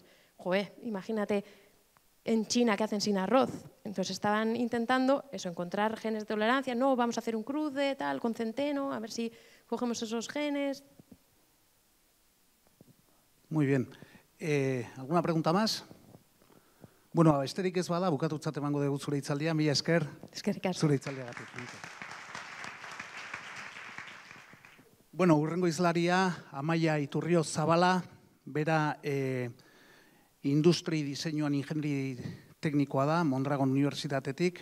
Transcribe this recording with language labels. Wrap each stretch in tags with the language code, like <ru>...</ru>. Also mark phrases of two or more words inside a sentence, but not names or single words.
<es>Joder, imagínate en China que hacen sin arroz. Entonces estaban intentando eso, encontrar genes de tolerancia. No, vamos a hacer un cruce tal con centeno, a ver si cogemos esos genes. Muy bien. ¿Alguna pregunta más?</es> <eu>Bueno, besterik ez bada, bukatutzat emango dugu zure hitzaldia, mila esker. Eskerrik asko. Zure hitzaldiagatik. Bueno, hurrengo hizlaria, Amaia Iturrio Zabala, bera industri diseinuan ingenieri teknikoa da, Mondragon Unibertsitatetik.</eu>